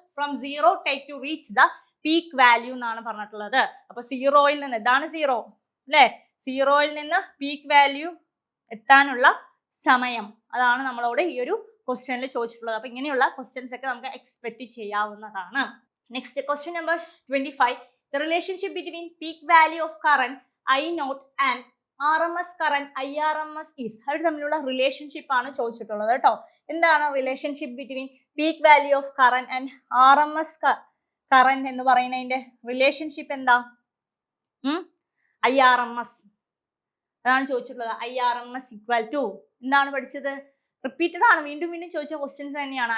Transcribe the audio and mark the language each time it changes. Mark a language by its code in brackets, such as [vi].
[en] from 0 take to reach the peak value [ml] എന്നാണ് പറഞ്ഞിട്ടുള്ളത്. അപ്പൊ സീറോയിൽ നിന്ന്, ഇതാണ് സീറോ അല്ലെ, സീറോയിൽ നിന്ന് പീക്ക് വാല്യൂ എത്താനുള്ള സമയം, അതാണ് നമ്മളോട് ഈ ഒരു ക്വസ്റ്റ്യനിൽ ചോദിച്ചിട്ടുള്ളത്. അപ്പൊ ഇങ്ങനെയുള്ള ക്വസ്റ്റ്യൻസ് ഒക്കെ നമുക്ക് എക്സ്പെക്ട് ചെയ്യാവുന്നതാണ്. Next question number 25. [en] The relationship between peak value of current I0 and RMS current IRMS is. [ml] അവർ തമ്മിലുള്ള റിലേഷൻഷിപ്പ് ആണ് ചോദിച്ചിട്ടുള്ളത് കേട്ടോ. എന്താണ് [en] relationship between peak value of current and RMS current [ml] എന്ന് പറയുന്നതിന്റെ റിലേഷൻഷിപ്പ് എന്താ, IRMS അതാണ് ചോദിച്ചിട്ടുള്ളത്. IRMS ഈക്വൽ ടു എന്താണ് പഠിച്ചത്, റിപ്പീറ്റഡ് ആണ്, വീണ്ടും വീണ്ടും ചോദിച്ച ക്വസ്റ്റ്യൻസ് തന്നെയാണ്.